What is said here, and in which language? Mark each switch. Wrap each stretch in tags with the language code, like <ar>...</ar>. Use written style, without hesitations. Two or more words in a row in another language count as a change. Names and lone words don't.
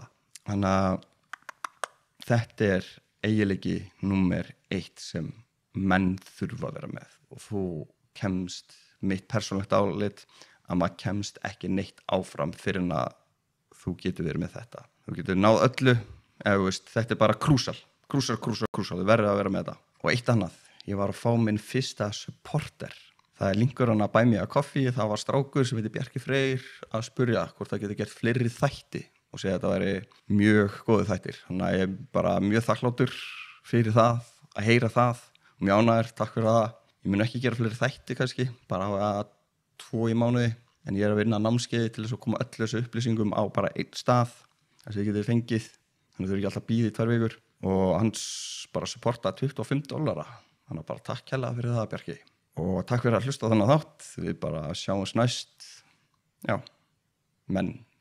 <is>Þannig að þetta eiginleiki númer 1 sem menn þurfa að vera með og þú kemst, mitt persónulegt álit, að maður kemst ekki neitt áfram fyrir en að þú getur verið með þetta. Þú getur náð öllu, þetta bara krúsal, þú verður að vera með þetta. Og eitt annað, ég var að fá minn fyrsta supporter. Það linkur hann að</is> <en>buy me a coffee,</en> <is>það var strákur sem heitir Bjarki Freyr að spurja hvort það getur gert fleiri þætti og segja að þetta væri mjög góði þættir. Þannig að ég er bara mjög þakkláttur fyrir það, að heyra það og mjög ánægður, takk fyrir það. Ég mun ekki gera fleiri þætti kannski, bara hafa 2 í mánuði, en ég er að vinna námskeiði til þess að koma öllu þessu upplýsingum á bara 1 stað, þess að ég geti fengið, þannig að þau ekki alltaf bíði í 2 vikur og hans bara supporta $25, þannig að bara takk hella fyrir það Bjarki og takk fyrir að hlusta á þennan þátt, við bara sjáumst næst, menn.</is>